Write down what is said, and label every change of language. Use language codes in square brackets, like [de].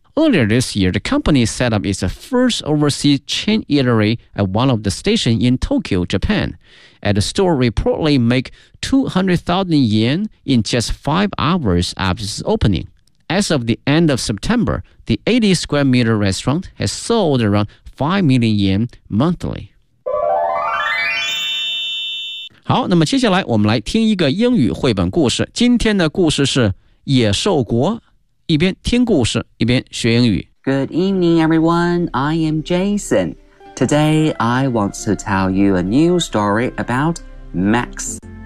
[en] Earlier this year, the company set up its first overseas chain eatery at one of the stations in Tokyo, Japan. At the store reportedly make 200,000 yen in just 5 hours after its opening. As of the end of September, the 80-square-meter restaurant has sold around 5 million yen monthly. [zh] 好，那么接下来我们来听一个英语绘本故事。今天的故事是《野兽国》。一边听故事一边学英语 [en] Good evening everyone, I am Jason. Today I want to tell you a new story about Max.